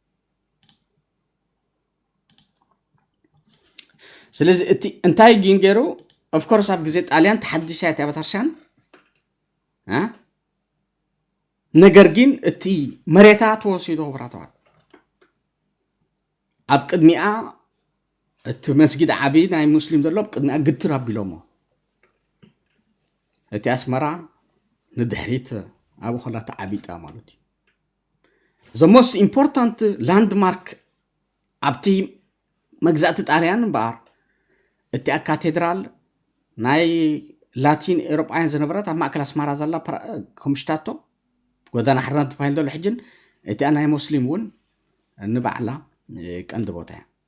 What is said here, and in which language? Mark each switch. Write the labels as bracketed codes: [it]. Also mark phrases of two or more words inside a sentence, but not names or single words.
[ti] ስለዚ እቲ እንታይ ግን ገይሩ [en] of course [ti] ኣብ ግዜ ጣልያን ተሓዲሳ እታ ቤተክርስትያን ነገር ግን እቲ መሬታ ተወሲዱ ክቡራትዋት ኣብ ቅድሚኣ እቲ መስጊድ ዓብይ ናይ ሙስሊም ዘሎ ቅድሚኣ ግትር ኣቢሎሞ እቲ ኣስመራ ንድሕሪት ኣብ ኸላ ተዓቢጣ ማለት እዩ [en] the most important landmark [ti] ኣብቲ መግዛእቲ ጣልያን እምበር እቲ ካቴድራል ናይ ላቲን ኤውሮጳውያን ዝነበረት ኣብ ማእከል ኣስመራ ዘላ ከምሽታቶ ጎደና ሓርነት ተባሂሉ ዘሎ ሕጅን እቲ ናይ ሙስሊም እውን ንባዕላ ቀንዲ ቦታ እያ